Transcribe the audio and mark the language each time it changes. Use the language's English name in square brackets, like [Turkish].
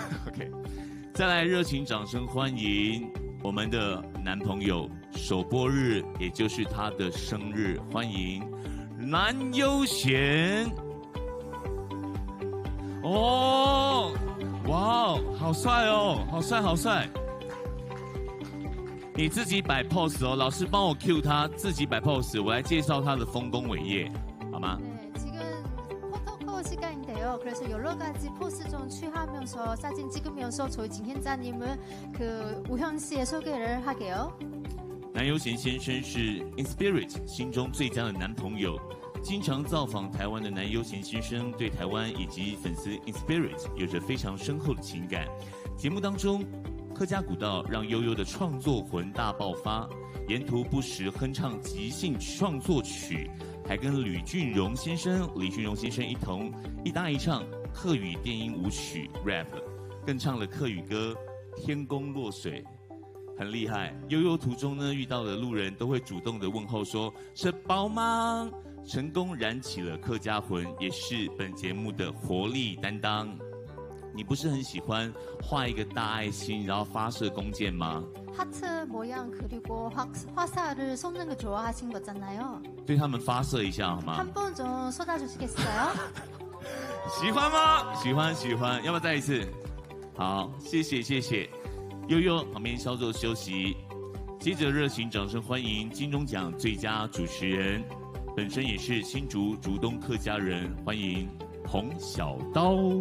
[Chinese] OK， 再来热情掌声欢迎我们的男朋友首播日，也就是他的生日，欢迎蓝悠贤。哦，哇哦，好帅哦，好帅好帅！你自己摆 pose 哦，老师帮我 cue他，自己摆 pose， 我来介绍他的丰功伟业，好吗？ [Korean] 네, 지금 포토콜 시간인데요. 그래서 여러 가지 포스 좀 취하면서 사진 찍으면서 저희 진행자님을 그 우현 씨의 소개를 하게요. [Chinese] 南悠贤先生是 Inspirit 心中最佳的男朋友。经常造访台湾的南悠贤先生对台湾以及粉丝 Inspirit 有着非常深厚的情感。节目当中，客家古道让悠悠的创作魂大爆发，沿途不时哼唱即兴创作曲，还跟李俊荣先生一同一搭一唱客语电音舞曲 rap， 更唱了客语歌《天公落水》。很厉害，悠悠途中呢遇到的路人都会主动的问候说是宝吗？成功燃起了客家魂，也是本节目的活力担当。你不是很喜欢画一个大爱心，然后发射弓箭吗？ [Korean] 하트 모양 그리고 화살을 쏘는 거 좋아하신 거잖아요. [Chinese] 对他们发射一下好吗？ [Korean] 한 번 좀 쏟아주시겠어요? [Chinese] 喜欢吗？喜欢喜欢，要不要再一次？好，谢谢谢谢。悠悠旁边稍作休息，接着热情掌声欢迎金钟奖最佳主持人，本身也是新竹竹东客家人，欢迎洪小刀。